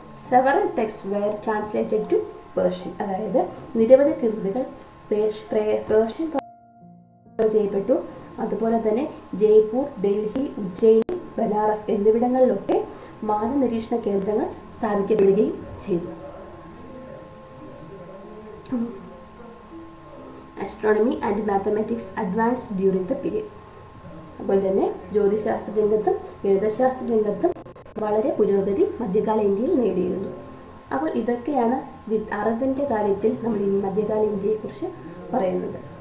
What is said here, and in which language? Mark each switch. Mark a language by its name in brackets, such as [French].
[English] Several texts were translated to Persian. [Malayalam] അതായത് നിരവധി കൃതികൾ പേർഷ്യൻ ചെയ്യപ്പെട്ടു. അതുപോലെ തന്നെ ജയ്പൂർ, ഡൽഹി, ഉജ്ജയിനി, ബനാറസ് എന്നിവിടങ്ങളിലൊക്കെ മാനനിരീക്ഷണ കേന്ദ്രങ്ങൾ സ്ഥാപിക്കപ്പെടുകയും ചെയ്തു. [English] Astronomy and mathematics advanced during the period. [Malayalam] അതുപോലെ തന്നെ ജ്യോതിശാസ്ത്ര രംഗത്തും ഗണിതശാസ്ത്ര രംഗത്തും വളരെ പുരോഗതി മധ്യകാല ഇന്ത്യയിൽ നേടിയിരുന്നു. അപ്പോൾ ഇതൊക്കെയാണ് അറിവിൻ്റെ കാര്യത്തിൽ നമ്മൾ ഈ മധ്യകാല ഇന്ത്യയെക്കുറിച്ച് പറയുന്നത്.